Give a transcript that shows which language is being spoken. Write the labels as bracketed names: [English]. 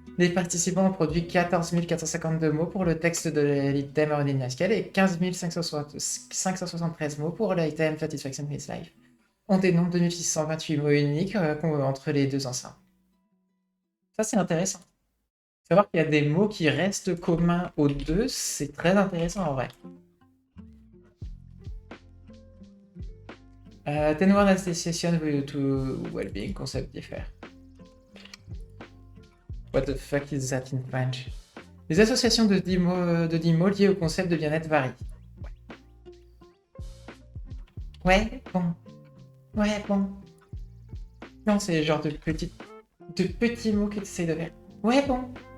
[French] Les participants ont produit 14 452 mots pour le texte de l'item Harmony de Life-Scale et 15 573 mots pour l'item Satisfaction of His Life. On dénombre 2628 mots uniques entre les deux ensembles. Ça, c'est intéressant. Savoir qu'il y a des mots qui restent communs aux deux, c'est très intéressant en vrai. [English] Then one association to well-being concept differ. What the fuck is that in French? [French] Les associations de 10 mots liés au concept de bien-être varient. Ouais, bon. Non, c'est le genre de petits mots que tu essaies de faire. Ouais, bon.